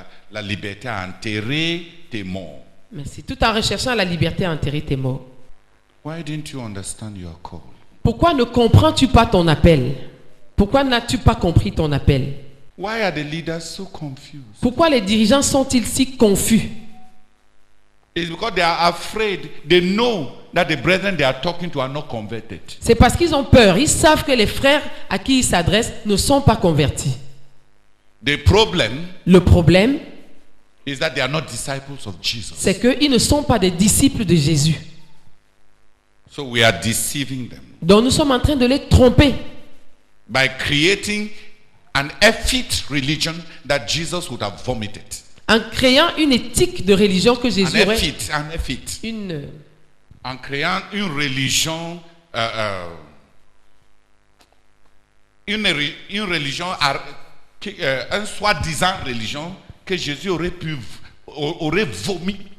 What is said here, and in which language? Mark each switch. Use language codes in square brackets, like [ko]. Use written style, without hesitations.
[fr] La liberté à enterrer tes morts. Merci. Tout en recherchant la liberté à enterrer tes morts. [en] Why didn't you understand your call? [fr] Pourquoi ne comprends-tu pas ton appel? Pourquoi n'as-tu pas compris ton appel? [en] Why are the leaders so confused? [fr] Pourquoi les dirigeants sont-ils si confus? [en] It's because they are afraid. They know that the brethren they are talking to are not converted. [fr] C'est parce qu'ils ont peur. Ils savent que les frères à qui ils s'adressent ne sont pas convertis. [en] The problem [fr] Le problème, [en] is that they are not disciples of Jesus. [fr] c'est qu'ils ne sont pas des disciples de Jésus. [en] So we are deceiving them [fr] Donc nous sommes en train de les tromper [en] by creating an effete religion that Jesus would have vomited. [fr] en créant une éthique de religion que Jésus aurait Un effete. En créant une religion, une religion, un soi-disant religion que Jésus aurait vomi.